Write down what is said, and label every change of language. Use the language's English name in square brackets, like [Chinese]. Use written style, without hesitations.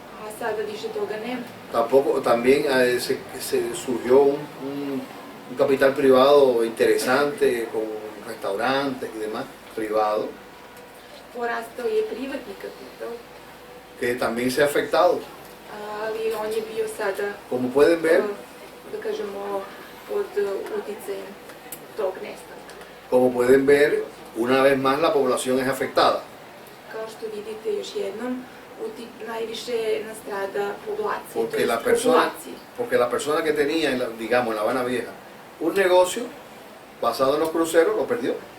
[Serbian] a sada više toga nema. [Spanish] También se surgió un capital privado interesante con restaurantes y demás privados [Serbian] Porastao je privatni kapital, [Spanish] que también se ha afectado. [Serbian] ali on je bio sada, [Spanish] Como pueden ver, [Serbian] da kažemo, pod uticajem tog nestanka. [Spanish] como pueden ver, una vez más la población es afectada. [Serbian] Kao što vidite još jednom, najviše nastrada populacija, to [Spanish] Porque [Serbian] jest [Spanish] la persona, [Serbian] populacija. [Spanish] porque la persona que tenía, digamos, en La Habana Vieja, un negocio basado en los cruceros, lo perdió.